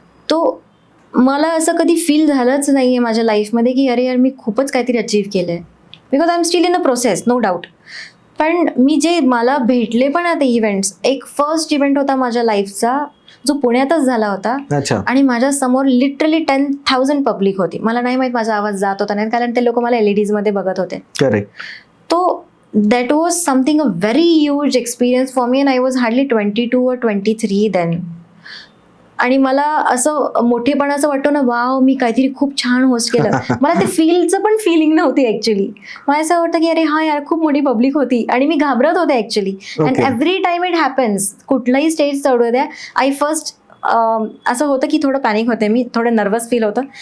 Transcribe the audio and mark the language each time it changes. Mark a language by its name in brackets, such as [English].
[Marathi] तो मला असं कधी फील झालंच नाही आहे माझ्या लाईफमध्ये की अरे यार मी खूपच काहीतरी अचीव्ह केलं आहे, [English] Because I am still in a process, no doubt. [Marathi] पण मी जे मला भेटले पण आता इव्हेंट्स, एक फर्स्ट इव्हेंट होता माझ्या लाईफचा जो पुण्यातच झाला होता. अच्छा. आणि माझ्या समोर लिटरली 10,000 पब्लिक होती. मला नाही माहित माझा आवाज जात होता नाही, कारण ते लोक मला LEDs मध्ये बघत होते. करेक्ट. [English] तो that was something a very huge experience for me, and I was hardly 22 or 23 then. [Marathi] आणि मला असं मोठेपणाचं वाटतं ना, वाव मी काहीतरी खूप छान होस्ट केलं. मला ते फीलचं पण फिलिंग नव्हती ॲक्च्युली. मला असं वाटतं की अरे हा यार खूप मोठी पब्लिक होती आणि मी घाबरत होते actually. [English] and every time it happens, [Marathi] कुठलाही स्टेज चढू द्या, आय फर्स्ट असं होतं की थोडं पॅनिक होते मी, थोडं नर्वस फील होतं.